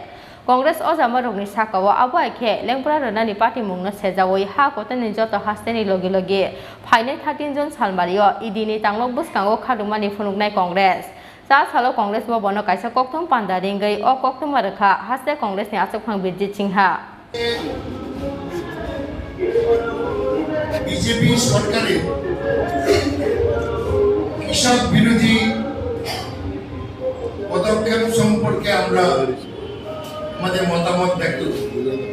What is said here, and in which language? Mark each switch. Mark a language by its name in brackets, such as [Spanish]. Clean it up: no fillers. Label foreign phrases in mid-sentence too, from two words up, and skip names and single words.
[Kok Borok] Congress ojama rokni sakawo abo ekhe lengpura ranani party mungna sejawoi ha kotani joto hasteni logi Phainai 13 June Salmario ED ni tanglok buskango khadumani phunuknai Congress. Sa salo Congress bobono kaisa kokthom pandadinggai o kokthom araka haste Congress ni asok phang bijit singha. [Bangla] বিজেপি সরকারের কৃষক বিরোধী পদক্ষেপ সম্পর্কে আমরা আমাদের মতামত ব্যক্ত করি।